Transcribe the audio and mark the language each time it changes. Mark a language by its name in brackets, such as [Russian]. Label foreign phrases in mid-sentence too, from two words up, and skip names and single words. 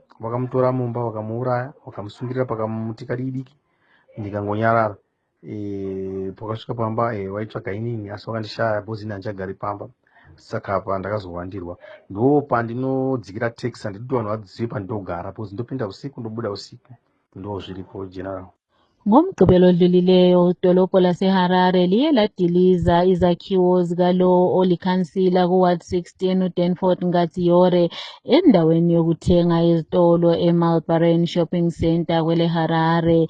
[Shona] Vakamutora mumba vakamuuraya, vakamusungirira pakamuti kadiki, ndikangonyarara. Pakasvika pamba waitsvaga inini, asi vakandishaya bhozi ini handichagari pamba. Saka apa ndakazowandirwa, ndo pandinodzikira taxi. Handiti vanhu vadzive pandinogara, bhozi ndopinda usiku ndobuda usiku. Ndo zviripo general. [North Ndebele] Ngomgqibelo odlulileyo, idolobho laseHarare liye ladiliza izakhiwo zikalo olikhansila kuWard 16 uDanford Ngatsiore endaweni yokuthenga ezitolo eMulbarren Shopping Centre kwele Harare.